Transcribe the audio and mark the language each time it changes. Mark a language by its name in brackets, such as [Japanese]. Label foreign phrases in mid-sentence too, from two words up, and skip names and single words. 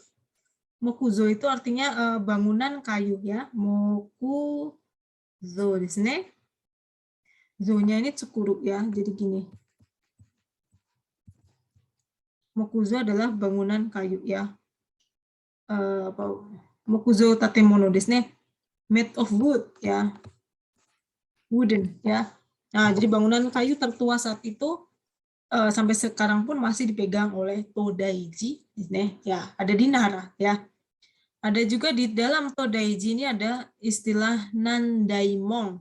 [Indonesian] Mokuzo itu artinya bangunan kayu ya. [Japanese] 木造ですね. [Indonesian] Zo-nya ini tsukuru ya, jadi gini. Mokuzo adalah bangunan kayu ya. [Japanese] 木造建物ですね. [English] Made of wood ya. Wooden ya. [Indonesian] Nah, jadi bangunan kayu tertua saat itu sampai sekarang pun masih dipegang oleh [Japanese] 東大寺ですね. [Indonesian] Ya, ada di Nara ya. Ada juga di dalam Todaiji ini ada istilah Nandaimon.